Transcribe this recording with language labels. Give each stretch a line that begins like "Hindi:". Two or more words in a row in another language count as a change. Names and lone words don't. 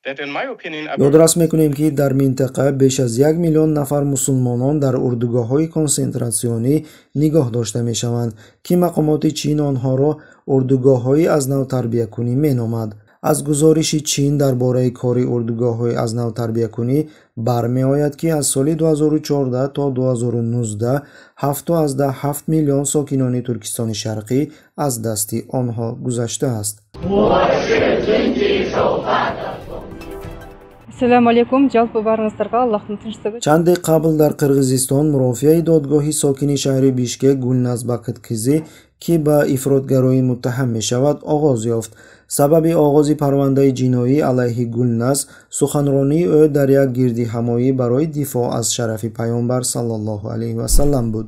Tajik: ёдрас мекунем ки дар минтақа беш аз 1 миллион нафар мусулмонон дар урдугоҳҳои консентратсионӣ нигоҳ дошта мешаванд ки мақомоти чин онҳоро урдугоҳҳои аз навтарбиякунӣ меномад. аз гузориши чин дар бораи кори урдугоҳҳои аз навтарбиякунӣ бармеояд ки аз соли 2014 то 2019 7.7 миллион сокинони Туркистони Шарқӣ аз дасти онҳо гузаштааст.
Uzbek: Assalomu alaykum. Jalb baringizlarga Allohning tinchligi.
Tajik: Чанде қабл дар Қирғизистон мурофиаи додгоҳи сокини шаҳри Бишкек Гулназ Бақитқизӣ ки ба ифротгароӣ муттаҳам мешавад оғоз ёфт. Сабаби оғози парвандаи ҷиноӣ алайҳи Гулназ суханронии ӯ дар як гирдиҳамоӣ барои дифоъ аз шарафи паёнбар
Arabic: صلى الله عليه وسلم
Tajik: буд.